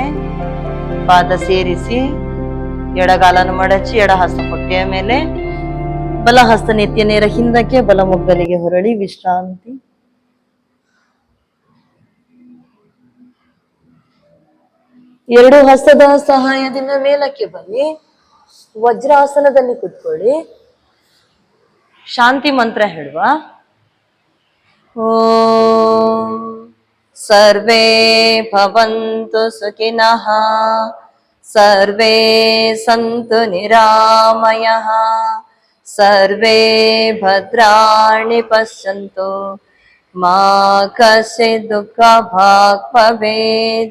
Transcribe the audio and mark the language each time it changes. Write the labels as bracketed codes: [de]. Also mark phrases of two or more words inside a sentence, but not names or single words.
[kn] ಪಾದ ಸೇರಿಸಿ ಎಡಗಾಲನ್ನು ಮಡಚಿ ಎಡ ಹಸ್ತ ಹೊಟ್ಟೆಯ ಮೇಲೆ, ಬಲ ಹಸ್ತ ನೆತ್ತಿಯ ನೇರ ಹಿಂದಕ್ಕೆ, ಬಲ ಮೊಗ್ಗಲಿಗೆ ಹೊರಳಿ ವಿಶ್ರಾಂತಿ. ಎರಡು ಹಸ್ತದ ಸಹಾಯದಿಂದ ಮೇಲಕ್ಕೆ ಬನ್ನಿ, ವಜ್ರಾಸನದಲ್ಲಿ ಕೂತ್ಕೊಳ್ಳಿ. ಶಾಂತಿ ಮಂತ್ರ ಹೇಳುವ. [sa] ಓಂ ಸರ್ವೇ ಭವಂತು ಸುಖಿನಃ, ಸರ್ವೇ ಸಂತು ನಿರಾಮಯಃ, ಸರ್ವೇ ಭದ್ರಾಣಿ ಪಶ್ಯಂತು, ಮಾ ಕಶ್ಚಿತ್ ದುಃಖ ಭಾಗ್ ಭವೇತ್.